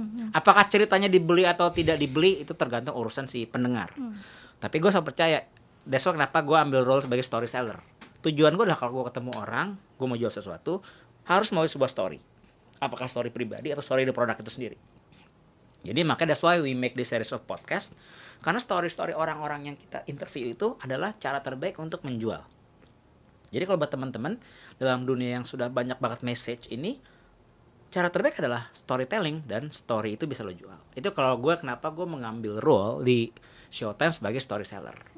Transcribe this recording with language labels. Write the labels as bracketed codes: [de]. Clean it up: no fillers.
[id] Apakah ceritanya dibeli atau tidak dibeli itu tergantung urusan si pendengar. Tapi gue selalu percaya, [en] that's why [id] kenapa gue ambil role sebagai storyteller. Tujuan gue adalah kalau gue ketemu orang, gue mau jual sesuatu, harus mau sebuah story. Apakah story pribadi atau story di produk itu sendiri. Jadi makanya [en] that's why we make this series of podcast. [id] Karena story-story orang-orang yang kita interview itu adalah cara terbaik untuk menjual. Jadi kalau buat teman-teman dalam dunia yang sudah banyak banget message ini, cara terbaik adalah storytelling, dan story itu bisa lo jual. Itu kalau gue kenapa gue mengambil role di Showtime sebagai storyteller.